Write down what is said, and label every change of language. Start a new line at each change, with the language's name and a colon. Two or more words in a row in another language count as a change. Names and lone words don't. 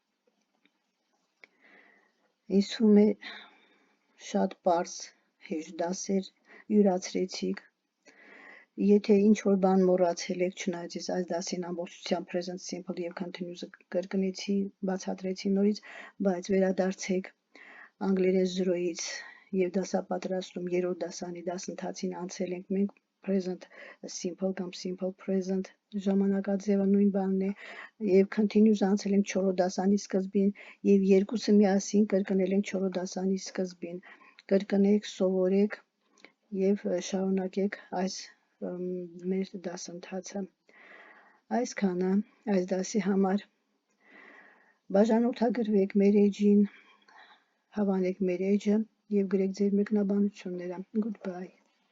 Armenian: Ինձ թվում է շատ պարզ հեշտ դասեր յուրացրեցիք։ Եթե ինչ-որ բան մոռացել եք, չնայած ես այս դասին ամբողջությամբ
English: present simple
Armenian: և continuous-ը կրկնեցի, բացատրեցի նորից, բայց վերադարձեք անգլերեն 0-ից և դասապատրաստում 3-րդ դասանի դասընթացին անցել ենք մենք
English: present simple
Armenian: կամ
English: simple present
Armenian: ժամանակաձևը նույն բանն է եւ continuous անցել ենք 4-րդ դասանի սկզբին եւ երկուսը միասին կրկնել ենք 4-րդ դասանի սկզբին։ Կրկնեք, սովորեք եւ շարունակեք այս մեր դասընթացը։ Այսքանը այս դասի համար բաժանորդագրվեք մեր էջին, հավանեք մեր էջը եւ գրեք ձեր մեկնաբանությունները։ Goodbye.